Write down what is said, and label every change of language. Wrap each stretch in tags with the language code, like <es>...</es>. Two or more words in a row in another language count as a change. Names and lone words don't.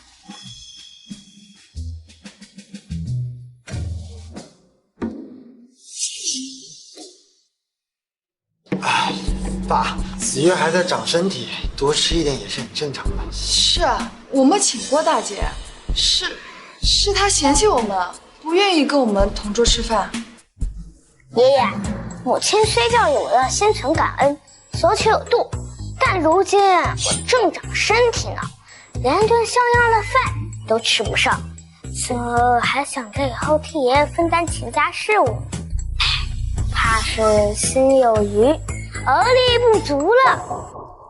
<zh>爸，子月还在长身体，多吃一點也是很正常的。是啊，我們請過大姐，是她嫌棄我們，不願意跟我們同桌吃飯。爺爺，母親雖教育我要心存感恩，索取有度，但如今我正長身體呢，連頓像樣的飯都吃不上，還想着以後替爺爺分擔秦家事務，怕是心有餘而力不足了。</zh>